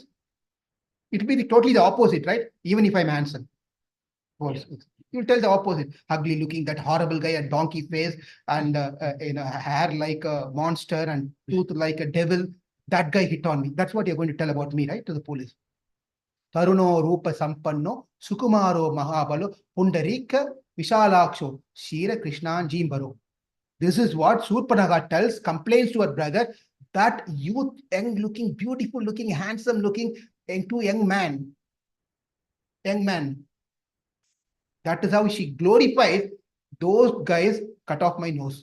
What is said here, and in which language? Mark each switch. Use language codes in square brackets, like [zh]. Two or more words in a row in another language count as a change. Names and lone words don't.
[en] It will be totally the opposite, right? Even if I'm handsome. Yeah. You'll tell the opposite. Ugly looking, that horrible guy, a donkey face, and hair like a monster and tooth like a devil. That guy hit on me. That's what you're going to tell about me, right? To the police. [sa] Taruno Rupa Sampanno, Sukumaro Mahabalo, Pundarika, Vishalaksho, Shira Krishnan Jimbaro. [en] This is what Surpanaga tells, complains to her brother, that youth, young looking, beautiful looking, handsome looking, young man. That is how she glorifies those guys cut off my nose.